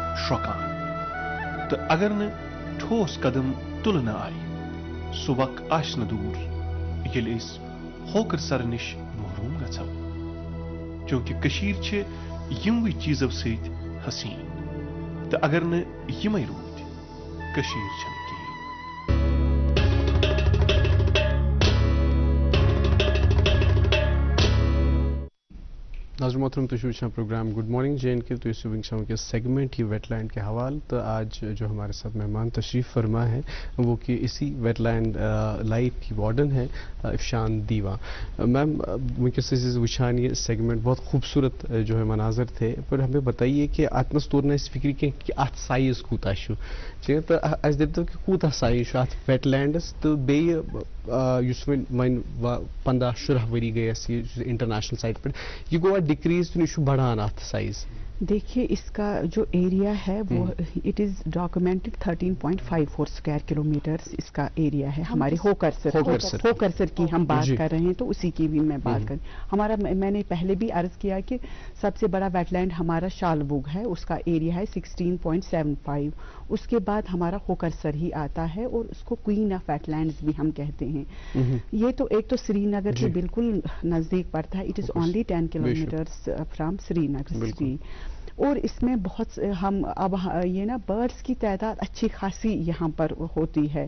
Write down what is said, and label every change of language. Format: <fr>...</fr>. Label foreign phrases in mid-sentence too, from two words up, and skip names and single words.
<ks>شرۄکان تہٕ اگر نہٕ ٹھوس قدم تُلنہٕ آیہِ سُہ وق آسہِ نہٕ دوٗر ییٚلہِ أسۍ ہوکرسر نش محروم گژھو چونکہ کشیر چھ یموٕے چیزو سۭتۍ حسین تہٕ اگر نہٕ یمے روٗدۍ کشیر چھنہٕ کِہیٖنۍ</ks> <ur>ناظرین محترم</ur> <ks>تو وچھان</ks> <ur>پروگرام</ur> <en>good morning</en> <ur>جے این کے تو اس ونکس کے سیگمنٹ یہ ویٹ لینڈ کے حوالے تو آج جو ہمارے ساتھ مہمان تشریف فرما ہے وہ کہ اسی ویٹ لینڈ لائٹ کی وارڈن ہے افشان دیوا میم</ur> <ks>ونکس وچھان</ks> <ur>یہ سیگمنٹ بہت خوبصورت جو ہے مناظر تھے پر ہمیں بتائیے کہ</ur> <ks>اتنس طور نہ فکر کی کہ ات سائز</ks> <ur>کوتا چھ تو اس دپتو کہ کوتا سائز ات ویٹ لینڈس تو بیٚیہِ یُس وۄنۍ 15-16 ؤری گٔے اَسہِ یہِ انٹرنیشنل سائٹ پہ یہ گوٚوا ڈکریز تو یہ بڑھان ات سائز دیکھیے اس کا جو ایریا ہے وہ</ur> <en>it is documented</en> <ur>13.54</ur> <en>square kilometer</en> <ur>اس کا ایریا ہے ہمارے ہوکرسر کی ہم بات کر رہے ہیں تو اسی کی بھی میں بات کر ہمارا میں نے پہلے بھی عرض کیا کہ سب سے بڑا ویٹ لینڈ ہمارا شالبوگ ہے اس کا ایریا ہے 16.75 اس کے بعد ہمارا ہوکرسر ہی آتا ہے اور اس کو</ur> <en>queen of wetlands</en> <ur>بھی ہم کہتے ہیں یہ تو ایک تو سری نگر سے بالکل نزدیک پڑتا ہے</ur> <en>it is only 10 kilometers from Srinagar city</en> <ur>اور اس میں بہت ہم اب یہ نا برڈس کی تعداد اچھی خاصی یہاں پر ہوتی ہے.</ur>